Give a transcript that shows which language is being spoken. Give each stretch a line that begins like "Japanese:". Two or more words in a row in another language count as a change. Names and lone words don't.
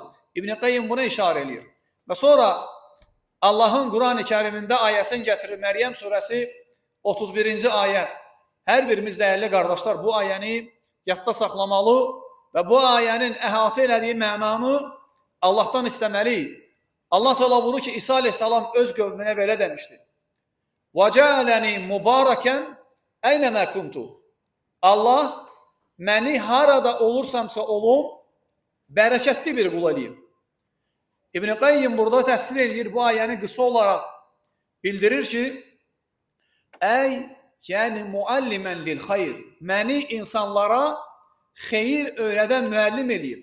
Azerbaijani: İbn Qayyim buna işarə edir. Və sonra Allahın Quran-ı Kərimində ayəsini gətirir. Məryəm surəsi 31-ci ayə. Hər birimiz dəyərli qardaşlar bu ayəni yadda saxlamalı və bu ayənin əhatə elədiyi mənanı Allahdan istəməliyik. Allah təala buyurur ki, İsa əleyhissalam öz qövmünə belə demişdi.
Arabic: وَجَعَلَنِي مُبَارَكًا اَيْنَمَا كُنْتُ.
Azerbaijani: Allah məni harada olursamsa olum, bərəkətli bir qul edeyim. İbn Qayyim burada təfsir edir, bu ayəni qısa olaraq bildirir ki, yəni
Arabic: معلما للخير,
Azerbaijani: məni insanlara xeyir öyrədən müəllim eləyib.